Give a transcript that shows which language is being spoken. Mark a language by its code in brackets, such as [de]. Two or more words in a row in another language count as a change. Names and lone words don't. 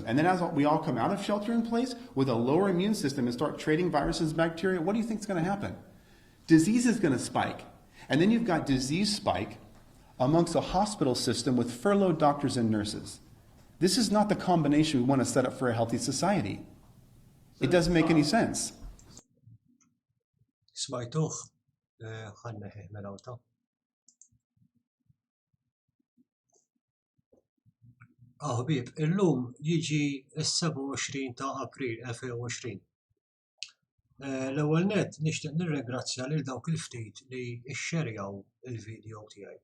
[en] And then as we all come out of shelter in place with a lower immune system and start trading viruses, bacteria, what do you think is going to happen? Disease is going to spike. And then you've got disease spike amongst a hospital system with furloughed doctors and nurses. This is not the combination we want to set up for a healthy society. It doesn't make any sense. Smajtuh, ħanneħi melawta. [mt] Ħbib, illum jiġi s-27 ta' April 2020. L-ewwel nett nixtieq nirringrazzja lil dawk il-ftit li xxerjaw il-video tiegħi.